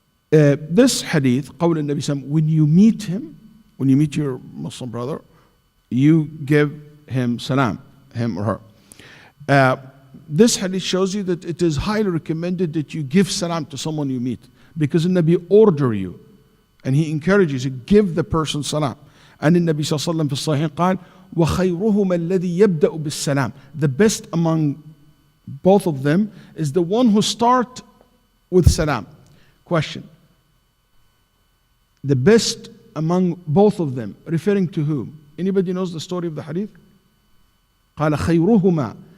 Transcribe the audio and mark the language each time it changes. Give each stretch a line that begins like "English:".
English: This hadith,
Arabic: قول النبي صلى الله عليه وسلم,
English: when you meet him, when you meet your Muslim brother, you give him salam, him or her. This hadith shows you that it is highly recommended that you give salam to someone you meet, because the Nabi order you and he encourages you to give the person salam. And the Nabi
Arabic: صلى الله عليه وسلم في الصحيح قال وخيرهما الذي يبدأ بالسلام.
English: The best among both of them is the one who start with salam. Question. The best among both of them, referring to whom? Anybody knows the story of the hadith?
Arabic: قال خيرهما.